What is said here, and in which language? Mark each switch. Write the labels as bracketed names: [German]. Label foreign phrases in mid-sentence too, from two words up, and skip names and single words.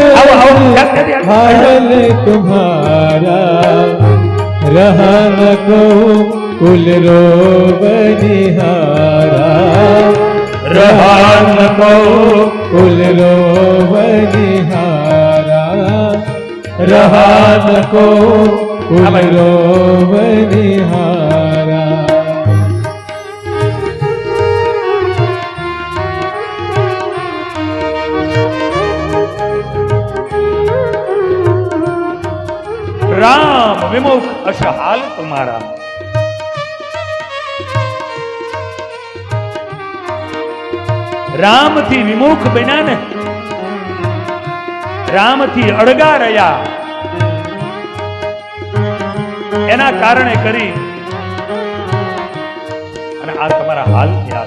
[Awadhi] हाल तुम्हारा, रहा न को कुल रोवनिहारा, रहा न को कुल रोवनिहारा, रहा न को कुल रोवनिहारा. राम विमुख असहाल तुमारा. [Gujarati] રામ થી વિમુખ બન્યા ને, રામ થી અળગા રહ્યા, એના કારણે કરી અને આ તમારા હાલ થયા.